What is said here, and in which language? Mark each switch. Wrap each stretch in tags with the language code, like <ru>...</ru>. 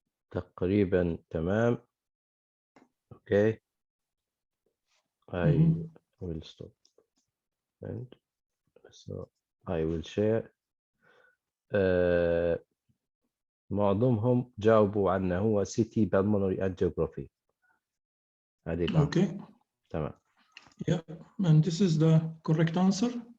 <ar>تقريبا تمام.</ar> <en>Okay, I will stop and so I will share.</en> <ar>معظمهم جاوبوا عنه هو CT pulmonary angiography. هذه كان.</ar> <en>Okay.</en> <ar>تمام.</ar> <en>Yeah, and this is the correct answer.</en>